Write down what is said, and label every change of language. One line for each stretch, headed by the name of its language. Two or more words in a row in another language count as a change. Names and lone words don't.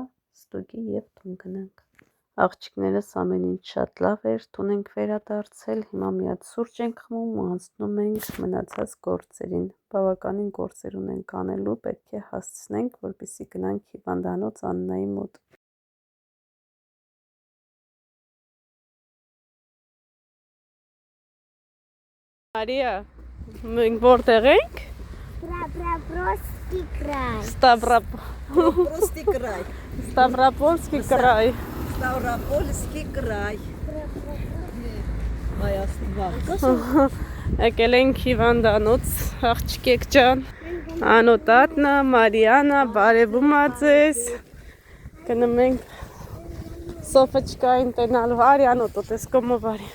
Armenian: ստուգի և տուն գնանք։ Աղջիկներս ամեն ինչ շատ լավ էր, տուն ենք վերադարձել, հիմա մի հատ սուրճ ենք խմում ու անցնում ենք մնացած գործերին։ Բավականին գործեր ունենք անելու, պետք է հասցնենք, որպեսզի գնանք հիվանդանոց Աննայի մոտ։ Մարիա, մենք որտեղ ենք?
Russian: Ставропольский край. Stavropolski край. Ставропольский край.
Armenian: Եկել ենք հիվանդանոց, աղջիկեք ջան, Անոտատնա, Մարիանա, բարևում ա ձեզ, գնում ենք Սոֆոչկային տենալու, արի Անոտոտ ես կոմով արի։